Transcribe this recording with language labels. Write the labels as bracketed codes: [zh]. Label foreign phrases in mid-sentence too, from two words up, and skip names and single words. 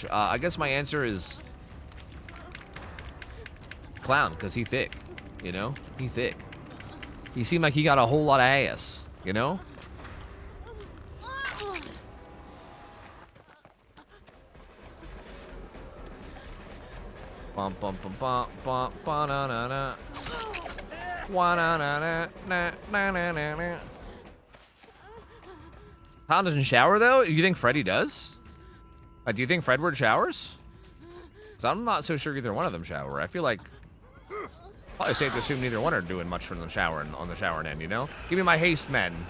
[en] I guess my answer is Clown, because he thick, you know? He thick. He seemed like he got a whole lot of ass, you know? Bum bum bum bum bum ba na na na. Wa na na na na na na na na. Clown doesn't shower though? You think Freddy does? Do you think Fredward showers? Because I'm not so sure either one of them shower. I feel like probably safe to assume neither one are doing much from the shower on the showering end, you know? Give me my haste men.